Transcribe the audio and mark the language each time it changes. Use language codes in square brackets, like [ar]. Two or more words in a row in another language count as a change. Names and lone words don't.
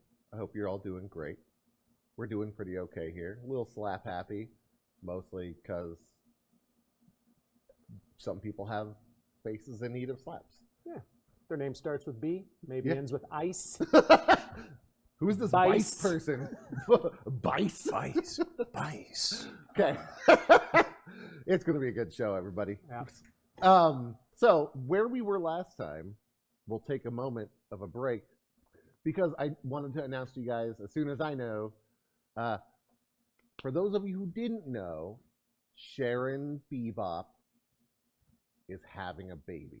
[en] I hope you're all doing great. We're doing pretty okay here. A little slap happy, mostly because some people have faces in need of slaps. Yeah. Their name starts with B, maybe Yeah. ends with ice. Who's this Bice. Bice person? Bice? Bice. Bice. Okay. It's going to be a good show, everybody. Yeah. So, where we were last time, we'll take a moment of a break because I wanted to announce to you guys as soon as I know. For those of you who didn't know, Sharon Bebop is having a baby.